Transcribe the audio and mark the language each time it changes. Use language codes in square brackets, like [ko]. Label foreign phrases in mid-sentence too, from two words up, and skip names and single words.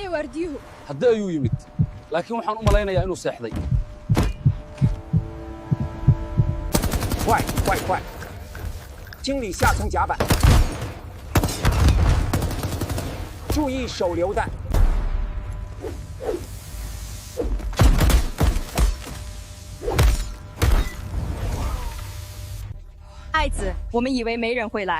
[so] waardiyahu haddii ayuu yimid laakiin waxaan u malaynayaa inuu seexday [zh] 快快快！清理下层甲板，注意手榴弹。爱子，我们以为没人会来。